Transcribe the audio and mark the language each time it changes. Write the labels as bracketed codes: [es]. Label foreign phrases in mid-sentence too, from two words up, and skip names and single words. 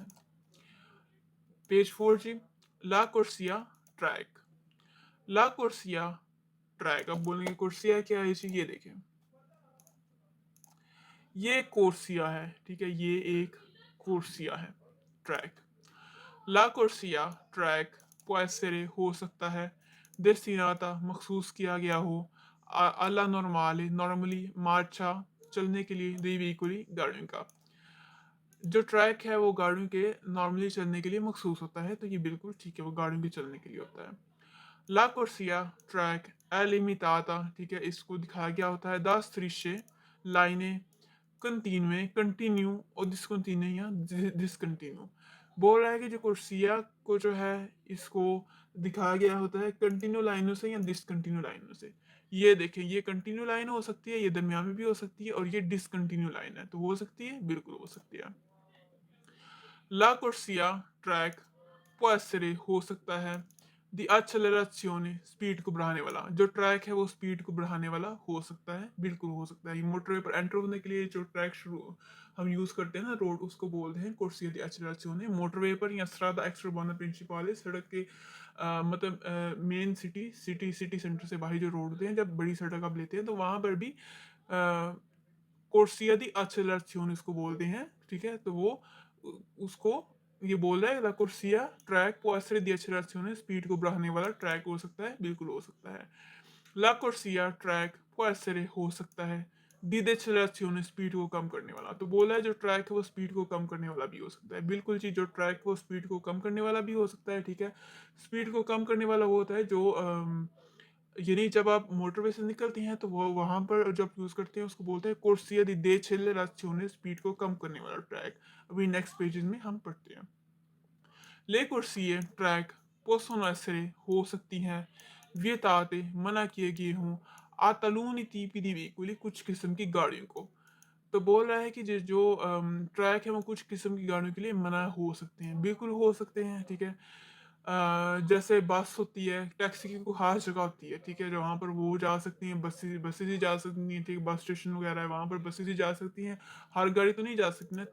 [hi] पेज 4 जी, [it] la corsia [hi] ट्रैक, [it] la corsia [hi] ट्रैक, अब बोलेंगे कुर्सिया क्या है जी, ये देखें ये कुर्सिया है, ठीक है, ये एक कुर्सिया है ट्रैक। [it] la corsia [hi] ट्रैक può हो सकता है, destinata मखसूस किया गया हो, [it] alla normale [hi] नॉर्मली मार्चा चलने के लिए, [it] dei veicoli [hi] गाड़ियों का, जो ट्रैक है वो गाड़ियों के नॉर्मली चलने के लिए मखसूस होता है, तो ये बिल्कुल ठीक है, वो गाड़ियों के चलने के लिए होता है। [it] ला कुर्सिया ट्रैक è limitata, [hi] ठीक है, इसको दिखाया गया होता है [it] da strisce [hi] लाइनें कंटिन्यूए कंटिन्यू और डिसकंटिन्यू या डिसकंटिन्यू। बोल रहा है कि जो कुर्सिया को जो है इसको दिखाया गया होता है कंटिन्यू लाइनों से या डिसकंटिन्यू लाइनों से। ये देखें ये कंटिन्यू लाइन हो सकती है, ये दरमियान में भी हो सकती है, और ये डिसकंटिन्यू लाइन है, तो हो सकती है, बिल्कुल हो सकती है। [it] la corsia [hi] ट्रैक [it] può essere [hi] हो सकता है [it] di accelerazione [hi] स्पीड को बढ़ाने वाला, जो ट्रैक है वो स्पीड को बढ़ाने वाला हो सकता है, बिल्कुल हो सकता है। ये मोटरवे पर एंटर होने के लिए जो ट्रैक शुरू हम यूज करते हैं ना रोड, उसको बोलते हैं [it] corsia di accelerazione। [hi] मोटरवे पर या [it] strada extraurbana principale [hi] सड़क के मतलब [en] main city centre [hi] से बाहर जो रोड होते हैं, जब बड़ी सड़क आप लेते हैं तो वहां पर भी [it] corsia di accelerazione [hi] इसको बोलते हैं, ठीक है। तो वो उसको ये बोल रहा है [it] la corsia [hi] ट्रैक [it] può essere di accelerazione, [hi] स्पीड को बढ़ाने वाला ट्रैक हो सकता है, बिल्कुल हो सकता है। [it] la corsia [hi] ट्रैक [it] può essere [hi] हो सकता है [it] di decelerazione, [hi] स्पीड को कम करने वाला। तो बोला है जो ट्रैक है वो स्पीड को कम करने वाला भी हो सकता है, बिल्कुल जी, जो ट्रैक है वो स्पीड को कम करने वाला भी हो सकता है, ठीक है। स्पीड को कम करने वाला वो होता है जो यानी जब आप मोटरवे से निकलती हैं तो वो वहां पर जब यूज करते हैं उसको बोलते हैं [it] corsia di decelerazione, [hi] स्पीड को कम करने वाला ट्रैक। अभी [en] next pages [hi] में हम पढ़ते हैं। [it] le corsie ट्रैक possono essere [hi] हो सकती हैं [it] vietate [hi] मना किए गए हों [it] a taluni tipi di veicoli, [hi] कुछ किस्म की गाड़ियों को। तो बोल रहा है कि जो ट्रैक है वो कुछ किस्म की गाड़ियों के लिए मना हो सकते हैं, बिल्कुल हो सकते हैं, ठीक है। जैसे बस होती है, टैक्सी की कोई खास जगह होती है, ठीक है, जो वहाँ पर वो जा सकती हैं, बसेस बसेस ही जा सकती हैं, ठीक है, [en] bus station [hi] वगैरह है वहाँ पर बसेस ही जा सकती हैं, हर गाड़ी तो नहीं जा सकती ना।